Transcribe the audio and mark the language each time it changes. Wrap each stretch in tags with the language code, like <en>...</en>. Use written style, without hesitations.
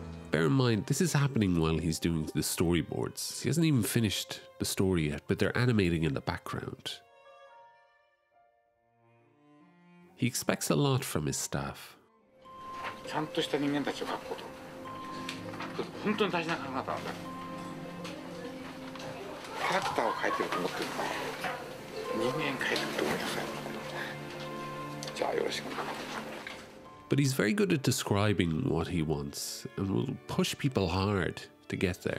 <en>Bear in mind, this is happening while he's doing the storyboards. He hasn't even finished the story yet, but they're animating in the background. He expects a lot from his staff.</en> <ja>ちゃんとした人間たちを描くこと。本当に大事な考え方なんだよ。キャラクターを描いてると思ってるのに、人間描いてると思いなさい。じゃあよろしく。</ja> <en>But he's very good at describing what he wants and will push people hard to get there.</en>